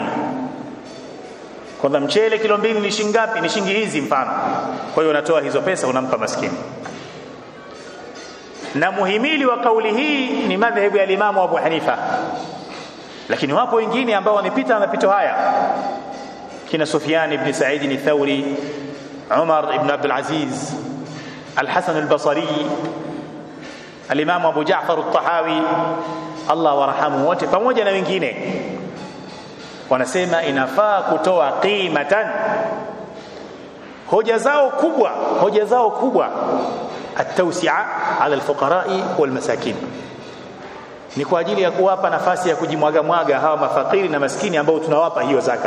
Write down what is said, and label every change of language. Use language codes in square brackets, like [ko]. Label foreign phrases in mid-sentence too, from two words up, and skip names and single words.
[sw] Kwa mchele kilo 2 ni shilingi ngapi? Ni shilingi hizi mfano. Kwa hiyo unatoa hizo pesa unampa maskini. Na muhimili wa kauli hii ni madhhabu ya Imam Abu Hanifa. Lakini wapo wengine ambao wamepita na mapito haya, kina Sufyan ibn Sa'id al-Thawri, Umar ibn Abdul Aziz, Al-Hasan al-Basri, al-Imam Abu Ja'far al-Tahawi, Allah warhamu wote, pamoja na wengine, wanasema inafaa kutoa qimatan. Hoja zao kubwa [ar] التوسعة على الفقراء والمساكين, [sw] ni kwa ajili ya kuwapa nafasi ya kujimwaga hawa mafakiri na maskini ambao tunawapa hiyo zaka.